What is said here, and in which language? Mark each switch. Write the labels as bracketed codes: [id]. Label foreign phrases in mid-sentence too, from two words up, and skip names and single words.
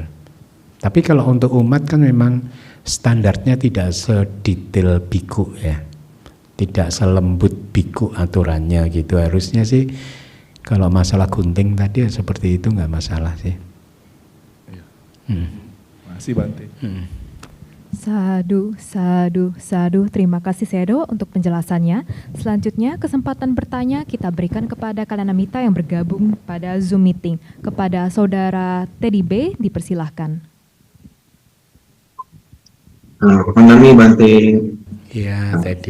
[id] Tapi kalau untuk umat kan memang standarnya tidak sedetail biku ya, tidak selembut biku aturannya gitu. Harusnya sih kalau masalah gunting tadi seperti itu nggak masalah sih. Masih Bante. [pi] Sadu, sadu, sadu. [id] Terima kasih Sedo untuk penjelasannya. Selanjutnya kesempatan bertanya kita berikan kepada Kalanamita yang bergabung pada Zoom meeting. Kepada Saudara Teddy B, dipersilahkan. [pi] Menami Bante. [id] Iya Teddy.